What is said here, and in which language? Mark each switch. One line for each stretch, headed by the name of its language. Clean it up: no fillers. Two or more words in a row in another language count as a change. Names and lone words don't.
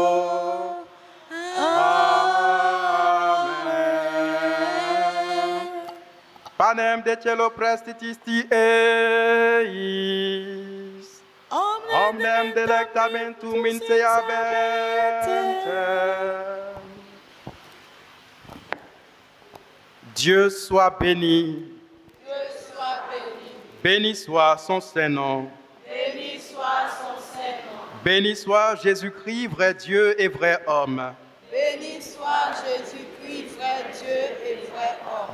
Latin: Amen. Panem de cielo prestitisti eis, omnem delectamentum in se habentem.
French: Dieu soit béni. Dieu soit béni. Béni soit son Saint-Nom. Béni soit son Saint-Nom. Béni soit Jésus-Christ, vrai Dieu et vrai homme. Béni soit Jésus-Christ, vrai Dieu et vrai homme.